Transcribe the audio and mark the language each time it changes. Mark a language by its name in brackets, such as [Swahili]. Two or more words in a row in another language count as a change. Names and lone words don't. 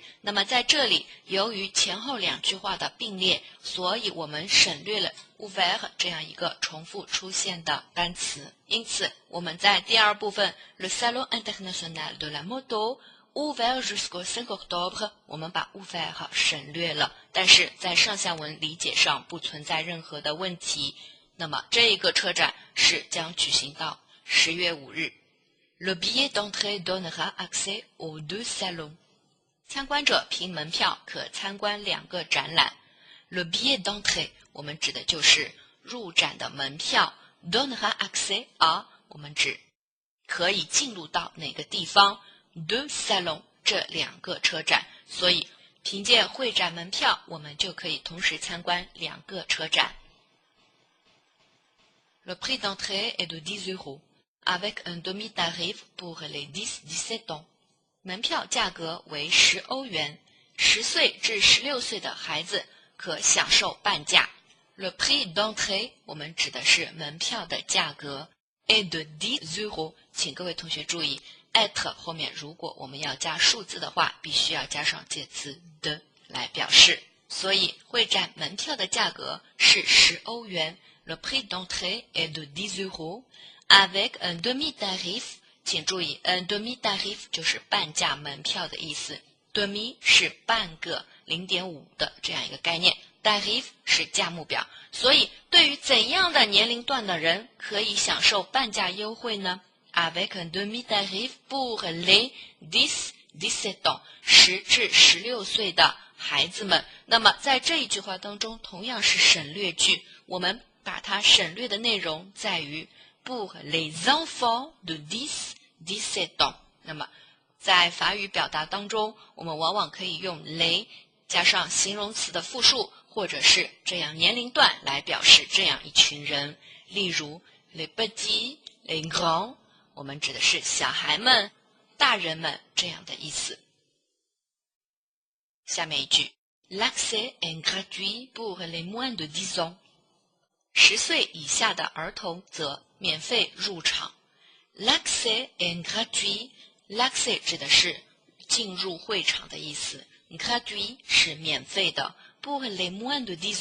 [Chinese] 那么在这里由于前后2句话的并列，所以我们省略了 ouvert 这样一个重复出现的单词，因此我们在第2部分 [French] Le Salon international de la moto ouvert jusqu'au 5 octobre [Chinese] 我们把 ouvert 省略了，但是在上下文理解上不存在任何的问题。那么这一个车展是将举行到10月5 日。 [French] Le billet d'entrée donnera accès aux 2 salons。 [Chinese] 参观者凭门票可参观2个展览。 [French] Le billet d'entrée [Chinese] 我们指的就是入展的门票， [French] donnera accès à [Chinese] 我们指可以进入到哪个地方， 2 salons 这2个车展，所以凭借会展门票我们就可以同时参观2个车展。 [French] Le prix d'entrée est de 10 euros。avec un demi-tarif pour les 10-17 ans， [Chinese] 门票价格为10欧元，10岁至16岁的孩子可享受半价。 [French] Le prix d'entrée [Chinese] 我们指的是门票的价格 [French] est de 10 euros， [Chinese] 请各位同学注意 at 后面如果我们要加数字的话，必须要加上介词的来表示，所以会展门票的价格是10欧元。 [French] Le prix d'entrée est de 10 euros。 avec un demi-tarif， [Chinese] 请注意 [French] un demi-tarif [Chinese] 就是半价门票的意思， demi 是半个 0.5 的这样一个概念， tarif 是价目表，所以对于怎样的年龄段的人可以享受半价优惠呢？ [French] avec un demi-tarif pour les 10-17 ans， [Chinese] 10 至16岁的孩子们。那么在这一句话当中同样是省略句，我们把它省略的内容在于 [French] pour les enfants de 10-17 ans。 [Chinese] 那么在法语表达当中，我们往往可以用 les 加上形容词的复数，或者是这样年龄段来表示这样一群人。 [French] 例如 les petits、les grands， [Chinese] 我们指的是小孩们、大人们这样的意思。下面一句 [French] l'accès est gratuit pour les moins de 10 ans。 [Chinese] 10 岁以下的儿童则免费入场。 [French] L'accès est gratuit， [Chinese] l'accès 指的是进入会场的意思， gratuit 是免费的， [French] pour les moins de 10